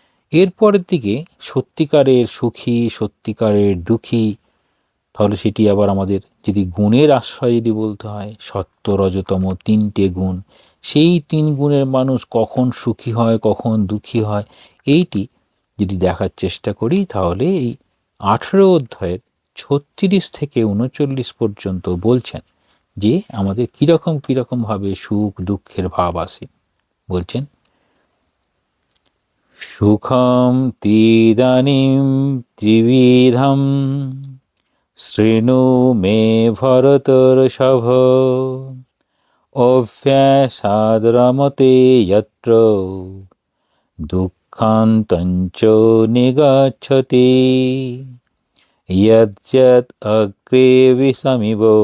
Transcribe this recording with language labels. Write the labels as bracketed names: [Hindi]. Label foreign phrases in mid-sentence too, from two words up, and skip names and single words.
[Bangla] এরপরের দিকে সত্যিকারের সুখী, সত্যিকারের দুঃখী, তাহলে সেটি আবার আমাদের যদি গুণের আশ্রয় যদি বলতে হয়, সত্য রজতম তিনটে গুণ, সেই তিন গুণের মানুষ কখন সুখী হয়, কখন দুঃখী হয়, এইটি যদি দেখার চেষ্টা করি, তাহলে এই 18 অধ্যায়ের 36 থেকে 39 পর্যন্ত বলছেন যে আমাদের কীরকমভাবে সুখ দুঃখের ভাব আসে। [Sanskrit] বলছেন, সুখম তিদানীম ত্রিবিধম শৃণু মে ভরতর্ষভ, অভ্যাসাদ্রমতে যত্র দুঃখান্তঞ্চ নিগচ্ছতি, যদ্যৎ অগ্রে বিষমিব